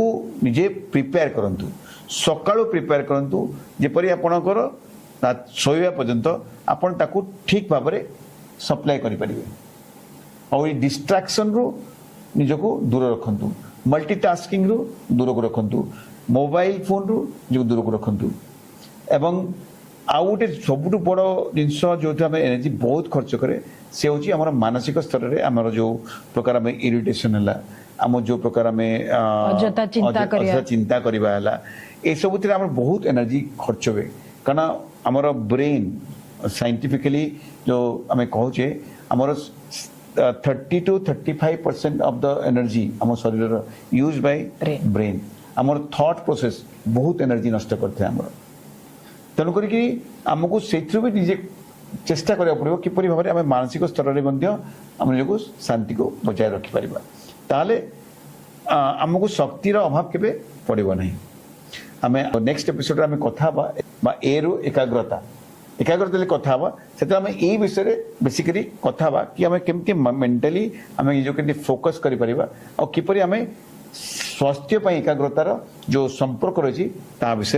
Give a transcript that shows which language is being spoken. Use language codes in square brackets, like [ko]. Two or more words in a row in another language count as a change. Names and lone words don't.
[or] ନିଜେ ପ୍ରିପେୟାର କରନ୍ତୁ ସକାଳୁ ପ୍ରିପେୟାର କରନ୍ତୁ ଯେପରି ଆପଣଙ୍କର ଶୋଇବା ପର୍ଯ୍ୟନ୍ତ ଆପଣ ତାକୁ ଠିକ୍ ଭାବରେ ସପ୍ଲାଏ କରିପାରିବେ ଆଉ ଏଇ ଡିଷ୍ଟ୍ରାକ୍ସନ୍ରୁ ନିଜକୁ ଦୂର ରଖନ୍ତୁ ମଲ୍ଟିଟାସ୍କିଂରୁ ଦୂରକୁ ରଖନ୍ତୁ [en] mobile phone [or] ନିଜକୁ ଦୂରକୁ ରଖନ୍ତୁ ଏବଂ ଆଉ ଗୋଟେ ସବୁଠୁ ବଡ଼ ଜିନିଷ ଯେଉଁଥିରେ ଆମେ ଏନର୍ଜି ବହୁତ ଖର୍ଚ୍ଚ କରେ ସେ ହେଉଛି ଆମର ମାନସିକ ସ୍ତରରେ ଆମର ଯେଉଁ ପ୍ରକାର ଆମେ ଇରିଟେସନ୍ ହେଲା ଆମ ଯେଉଁ ପ୍ରକାର ଆମେ ଅଯଥା ଚିନ୍ତା କରିବା ହେଲା ଏସବୁଥିରେ ଆମର ବହୁତ ଏନର୍ଜି ଖର୍ଚ୍ଚ ହୁଏ କାରଣ ଆମର [en] brain scientifically [or] ଯେଉଁ ଆମେ କହୁଛେ ଆମର [en] 30 to 35% of the energy [or] ଆମ ଶରୀରର [en] used by brain [or] ଆମର [en] thought process [or] ବହୁତ ଏନର୍ଜି ନଷ୍ଟ କରିଥାଏ ଆମର ତେଣୁ କରିକି ଆମକୁ ସେଇଥିରୁ ବି ନିଜେ ଚେଷ୍ଟା କରିବାକୁ ପଡ଼ିବ କିପରି ଭାବରେ ଆମେ ମାନସିକ ସ୍ତରରେ ମଧ୍ୟ ଆମ ନିଜକୁ ଶାନ୍ତିକୁ ବଜାୟ ରଖିପାରିବା ତାହେଲେ ଆମକୁ ଶକ୍ତିର ଅଭାବ କେବେ ପଡ଼ିବ ନାହିଁ ଆମେ [en] next episode [or] ଆମେ କଥା ହେବା ବା ଏରୁ ଏକାଗ୍ରତା କଥା ହେବା ସେଥିରେ ଆମେ ଏଇ ବିଷୟରେ ବେସିକାଲି କଥା ହେବା କି ଆମେ କେମିତି ମେଣ୍ଟାଲି ଆମେ ନିଜକୁ କେମିତି ଫୋକସ୍ କରିପାରିବା ଆଉ କିପରି ଆମେ ସ୍ୱାସ୍ଥ୍ୟ ପାଇଁ ଏକାଗ୍ରତାର ଯେଉଁ ସମ୍ପର୍କ ରହିଛି ତା ବିଷୟରେ